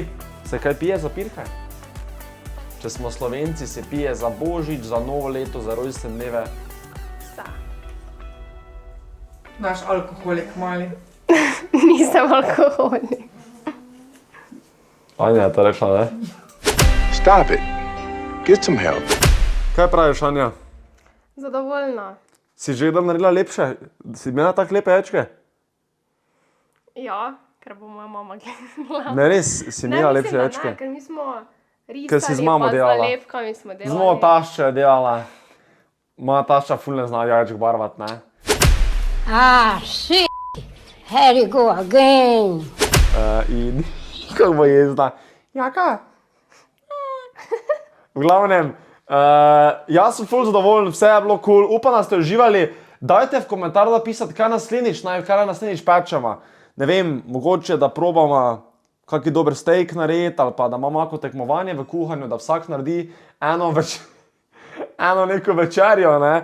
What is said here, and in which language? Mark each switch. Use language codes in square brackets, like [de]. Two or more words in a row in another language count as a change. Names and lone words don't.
[sl] Se kaj pije za pirhe? Če smo Slovenci, se pije za Božič, za novo leto, za rojstne dneve. Sa. Naš alkoholik mali. Nisem alkoholik. Anja je to rekla, ne? [en] Stop it. Get some help. [sl] Kaj praviš, Anja? Zadovoljna. Si že kdaj naredila lepše? Si imela tako lepe ječke? Ja, ker bo moja mama gledala. Ne, res, si imela lepše ječke? Ne, ker mi smo Ker si z risali, mamo pa z delala. nalepkami smo delali. Z mojo taščo je delala. Moja tašča ful ne zna jajčk barvat, ne? [en] Ah, shit. Here you go again. [sl] In kako bo jezda? Jaka? V glavnem, jaz sem ful zadovoljen, vse je bilo cool, upam, da ste uživali. Dajte v komentar napisati, kaj naslednjič pečemo. Ne vem, mogoče da probamo kakšen dober steak narediti, ali pa da imamo kako tekmovanje v kuhanju, da vsak naredi eno neko večerjo, ne.